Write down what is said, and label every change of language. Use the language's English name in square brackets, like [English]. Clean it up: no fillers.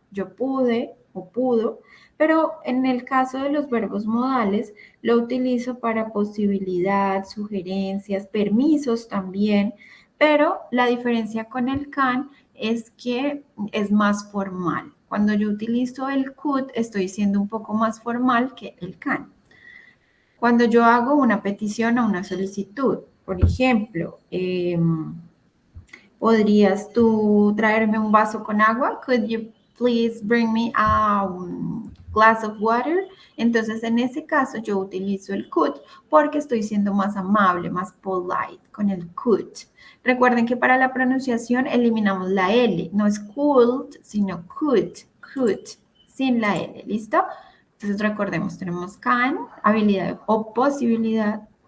[Spanish] Yo pude o pudo, pero en el caso de los verbos modales lo utilizo para posibilidad, sugerencias, permisos también, pero la diferencia con el can es que es más formal. Cuando yo utilizo el could, estoy siendo un poco más formal que el can. Cuando yo hago una petición o una solicitud, por ejemplo, ¿podrías tú traerme un vaso con agua? [English] Could you please bring me a glass of water? [Spanish] Entonces, en ese caso, yo utilizo el could porque estoy siendo más amable, más polite con el could. Recuerden que para la pronunciación eliminamos la L. No es could, sino could, sin la L. ¿Listo? Entonces, recordemos, tenemos can, habilidad o posibilidad.